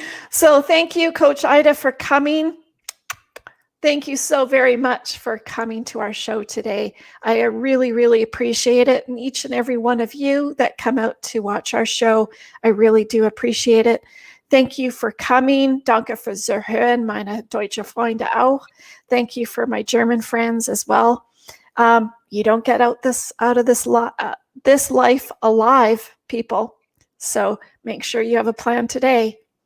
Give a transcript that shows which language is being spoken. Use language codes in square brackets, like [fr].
[en] So thank you, Coach Aida, for coming. Thank you so very much for coming to our show today. I really, really appreciate it. And each and every one of you that come out to watch our show, I really do appreciate it. Thank you for coming. [de] Danke fürs Zuhören, meine deutsche Freunde auch. [en] Thank you for my German friends as well. You don't get out of this life alive, people. So make sure you have a plan today.